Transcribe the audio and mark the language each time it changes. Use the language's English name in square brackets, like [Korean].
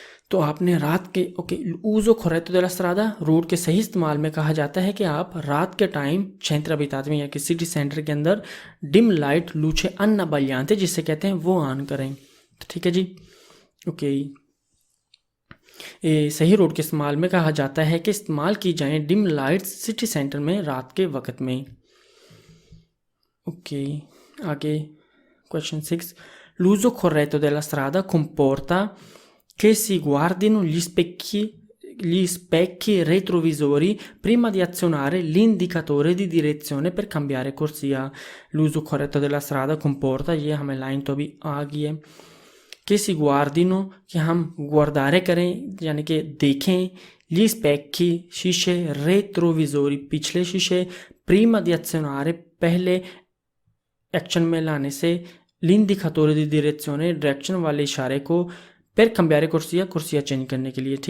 [Hindi] तो आपने रात के okay ऊजो corretto della strada road के सही इस्तेमाल में कहा जाता है कि आप रात के टाइम centro abitato में या कि सिटी सेंटर के अंदर डिम लाइट लूचे अन्ना बलियांते जिसे कहते हैं वो ऑन करें। तो ठीक है जी, ओके। सही रोड के इस्तेमाल में कहा जाता है कि इस्तेमाल की जाएं डिम लाइट्स सिटी सेंटर में रात के वक्त में। [Italian] ओके आगे क्वेश्चन 6, l'uso corretto della strada comporta che si guardino gli specchi retrovisori prima di azionare l'indicatore di direzione per cambiare corsia। [Hindi] l'uso corretto della strada comporta, ये हमें line तो अभी आ गई है, कि si guardino कि हम गुआरदारे करें यानी कि देखें, gli specchi शीशे, retrovisori पिछले शीशे, prima di azionare पहले एक्शन में लाने से, l'indicatore di direzione डायरेक्शन वाले इशारे को, पर cambiare कुर्सिया कुर्सिया चेंज करने के लिए।